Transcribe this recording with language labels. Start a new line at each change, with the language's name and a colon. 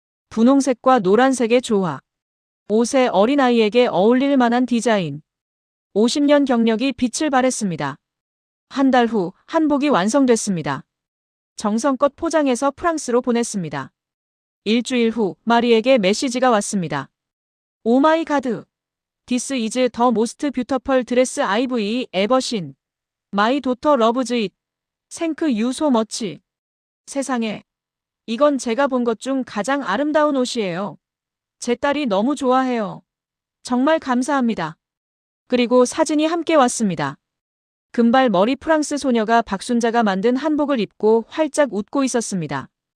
Korean: 분홍색과 노란색의 조화. 옷에 어린아이에게 어울릴 만한 디자인. 50년 경력이 빛을 발했습니다. 한 달 후 한복이 완성됐습니다. 정성껏 포장해서 프랑스로 보냈습니다. 일주일 후 마리에게 메시지가 왔습니다. 오 마이 가드.
English: This is the most beautiful dress I've ever seen. My daughter loves it. Thank you so much.
Korean: 세상에. 이건 제가 본 것 중 가장 아름다운 옷이에요. 제 딸이 너무 좋아해요. 정말 감사합니다. 그리고 사진이 함께 왔습니다. 금발 머리 프랑스 소녀가 박순자가 만든 한복을 입고 활짝 웃고 있었습니다.